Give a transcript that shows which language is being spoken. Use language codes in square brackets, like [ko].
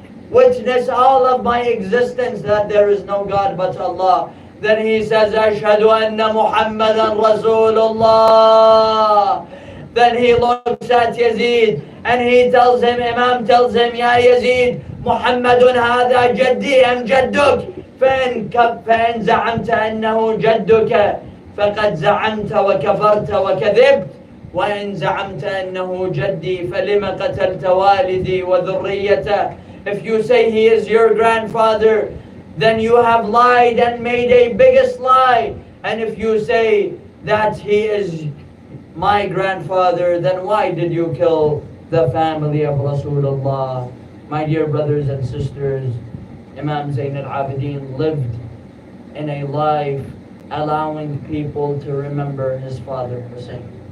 [en] Witness all of my existence that there is no God but Allah. Then he says, [ar] Ashhadu anna Muhammadan Rasulullah. [en] Then he looks at Yazid and he tells him, Imam tells him, Ya Yazid, [ar] Muhammadun hadha jaddi am jadduk. فإن زعمت أنه جدك فقد زعمت وكفرت وكذبت، وإن زعمت أنه جدي فلم قتلت والدي وذريته. [en] If you say he is your grandfather, then you have lied and made a biggest lie. And if you say that he is my grandfather, then why did you kill the family of Rasulullah? My dear brothers and sisters, Imam Zayn al-Abidin lived in a life allowing people to remember his father Hussein.